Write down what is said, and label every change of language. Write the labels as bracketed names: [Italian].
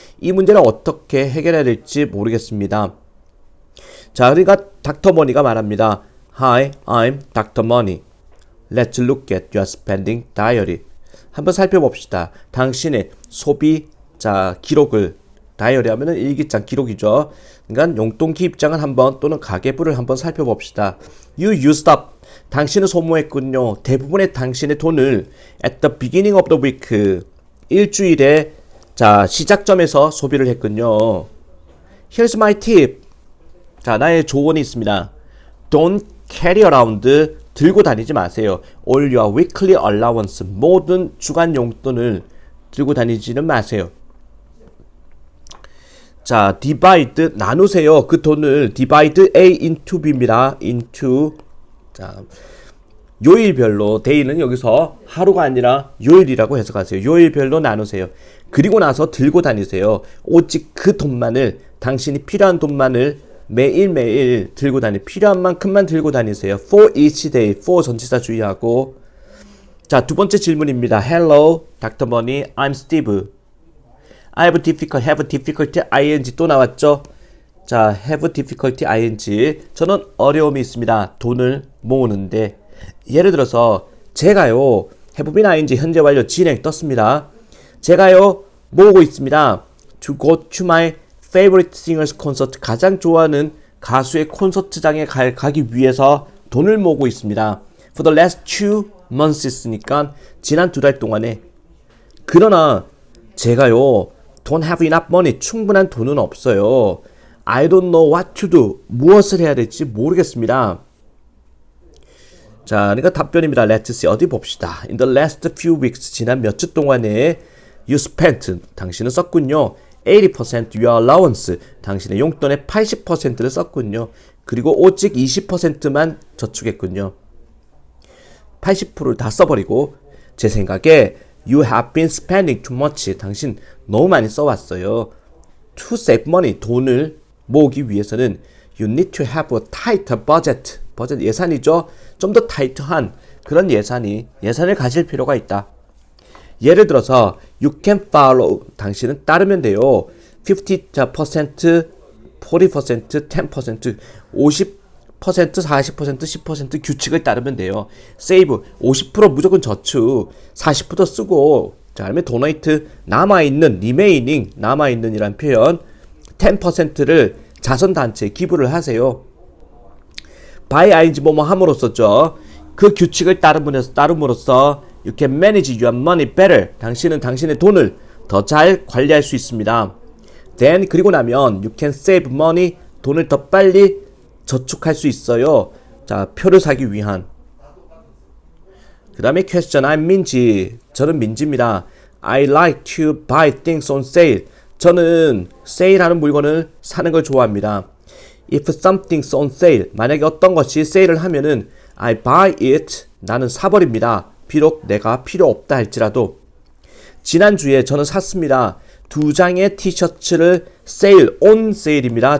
[Korean] 이 문제를 어떻게 해결해야 될지 모르겠습니다. 자, 그러니까 닥터 머니가 말합니다. [English] Hi, I'm Dr. Money. Let's look at your spending diary. [Korean] 한번 살펴봅시다. 당신의 소비 기록을, 다이어리 하면은 일기장 기록이죠. 그러니까 용돈 기입장을 한번 또는 가계부를 한번 살펴봅시다. [English] You used up. [Korean] 당신은 소모했군요. 대부분의 당신의 돈을 [English] at the beginning of the week. [Korean] 일주일에 시작점에서 소비를 했군요. [English] Here's my tip. [Korean] 자, 나의 조언이 있습니다. [English] Don't carry around. [Korean] 들고 다니지 마세요. [English] All your weekly allowance. [Korean] 모든 주간 용돈을 들고 다니지는 마세요. 자, [English] divide, [Korean] 나누세요. 그 돈을 [English] divide A into B [Korean] 입니다. [English] into. [Korean] 자, 요일별로, day는 여기서 하루가 아니라 요일이라고 해석하세요. 요일별로 나누세요. 그리고 나서 들고 다니세요. 오직 그 돈만을, 당신이 필요한 돈만을 매일매일 들고 필요한 만큼만 들고 다니세요. [English] For each day. [Korean] for 전치사 주의하고. 자, 두 번째 질문입니다. [English] Hello, Dr. Money. I'm Steve. I have difficulty, ing 또 나왔죠? 자, have difficulty, ing. [Korean] 저는 어려움이 있습니다. 돈을 모으는데. 예를 들어서, 제가요, [English] have been ing [Korean] 현재 완료 진행 떴습니다. 제가요, 모으고 있습니다. [English] To go to my favorite singer's concert. [Korean] 가장 좋아하는 가수의 콘서트장에 가기 위해서 돈을 모으고 있습니다. [English] For the last 2 months니까 [Korean] 지난 2달 동안에. 그러나 제가요, [English] don't have enough money. [Korean] 충분한 돈은 없어요. [English] I don't know what to do. [Korean] 무엇을 해야 될지 모르겠습니다. 자, 그러니까 답변입니다. [English] Let's see. [Korean] 어디 봅시다. [English] In the last few weeks. [Korean] 지난 몇 주 동안에 [English] you spent. [Korean] 당신은 썼군요. [English] 80% your allowance. [Korean] 당신의 용돈의 80%를 썼군요. 그리고 오직 20%만 저축했군요. 80%를 다 써버리고, 제 생각에 [English] You have been spending too much. [Korean] 당신 너무 많이 써왔어요. [English] To save money. [Korean] 돈을 모으기 위해서는 [English] You need to have a tighter budget. [Korean] 버젯 예산이죠. 좀 더 타이트한 그런 예산을 가질 필요가 있다. 예를 들어서 [English] You can follow. [Korean] 당신은 따르면 돼요. 50%, 40%, 10%, 40%, 10% 규칙을 따르면 돼요. 세이브 50% 무조건 저축, 40% 쓰고, 자, 그다음에 도네이트 남아있는 리메이닝 남아있는이란 표현 10%를 자선단체에 기부를 하세요. by ing 뭐뭐 함으로써죠. 그 규칙을 따름으로써 [English] you can manage your money better. [Korean] 당신은 당신의 돈을 더 잘 관리할 수 있습니다. [English] then [Korean] 그리고 나면 [English] you can save money. [Korean] 돈을 더 빨리 저축할 수 있어요. 자, 표를 사기 위한. 그 다음에 question. I'm 민지. 저는 민지입니다. [English] I like to buy things on sale. [Korean] 저는 세일하는 물건을 사는 걸 좋아합니다. [English] If something's on sale. [Korean] 만약에 어떤 것이 세일을 하면은 [English] I buy it. [Korean] 나는 사버립니다. 비록 내가 필요 없다 할지라도. 지난주에 저는 샀습니다. 2장의 티셔츠를 세일, on 세일입니다.